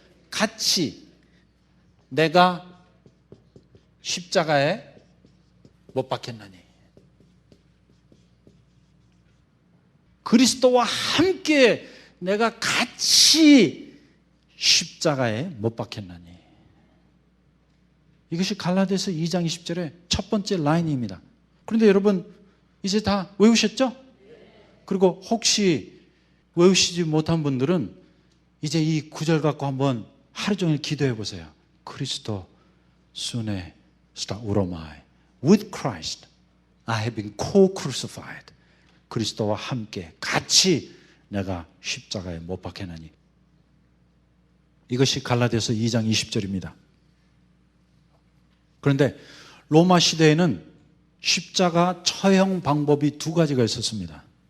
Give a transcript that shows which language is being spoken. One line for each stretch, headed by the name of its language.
Korean: 같이 내가 십자가에 못 박혔나니 그리스도와 함께 내가 같이 십자가에 못 박혔나니 이것이 갈라디아서 2장 20절의 첫 번째 라인입니다. 그런데 여러분 이제 다 외우셨죠? 그리고 혹시 외우시지 못한 분들은 이제 이 구절 갖고 한번 하루 종일 기도해 보세요. 그리스도
Greek: 순에 스타 우로마이
English: with Christ I have been co-crucified.
Korean: 그리스도와 함께 같이 내가 십자가에 못 박혀나니. 이것이 갈라디아서 2장 20절입니다. 그런데 로마 시대에는 십자가 처형 방법이 두 가지가 있었습니다.